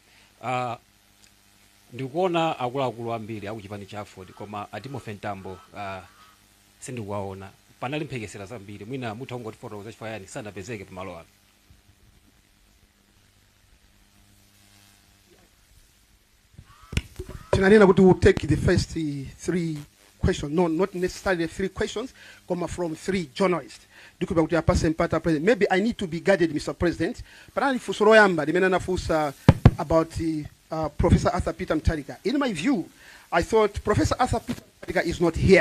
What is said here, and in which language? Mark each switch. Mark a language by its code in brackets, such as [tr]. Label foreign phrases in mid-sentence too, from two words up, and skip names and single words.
[ny] Ndikuona akuluakulu ambiri akuchipani cha Aford koma Timothy Ntambo sindikuwaona. Panali mphekesera zambiri mwina mutha kungotifotokoza chifukwa yani sanapezeke pamalo ano. Tinanena kuti [en] we'll take the first 3 questions, no, not necessarily 3 questions, come from 3 journalists. Maybe I need to be guided, Mr. President. But about Professor Arthur Peter Mutharika. In my view, I thought Professor Arthur Peter Mutharika is not here.